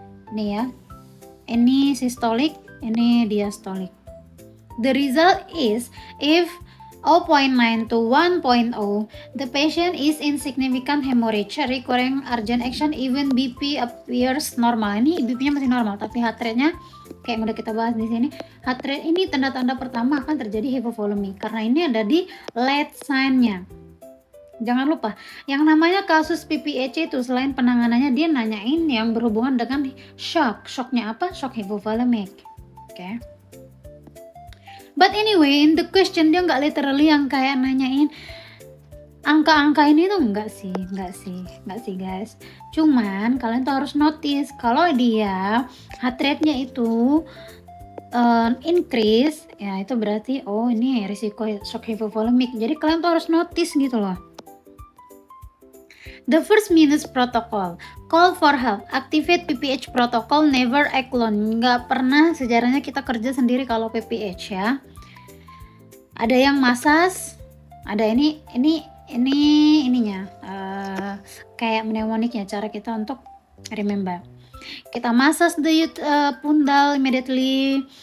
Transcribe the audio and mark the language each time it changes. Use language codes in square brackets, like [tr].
[id] Ini ya, ini systolic, ini diastolic. [en] The result is if 0.9 to 1.0, the patient is in significant hemorrhage, requiring urgent action even BP appears normal. [id] Ini BP-nya masih normal, tapi heart rate-nya kayak udah kita bahas di sini. Heart rate ini tanda-tanda pertama akan terjadi hypovolemic karena ini ada di late sign-nya. Jangan lupa, yang namanya kasus PPHC itu selain penanganannya dia nanyain yang berhubungan dengan shock. Shocknya apa? Shock hypovolemic. Oke. [en] But anyway, in the question [id] dia nggak literally yang kayak nanyain angka-angka ini tuh nggak sih guys. Cuman kalian tuh harus notice kalau dia heart rate-nya itu increase, ya itu berarti ini risiko shock hypovolemic. Jadi kalian tuh harus notice gitu loh. [en] The first minutes protocol, call for help, activate PPH protocol, never act alone. [id] Nggak pernah sejarahnya kita kerja sendiri kalau PPH ya. Ada yang massage, ada ininya kayak mnemoniknya, cara kita untuk remember. Kita [en] massage the pundal immediately.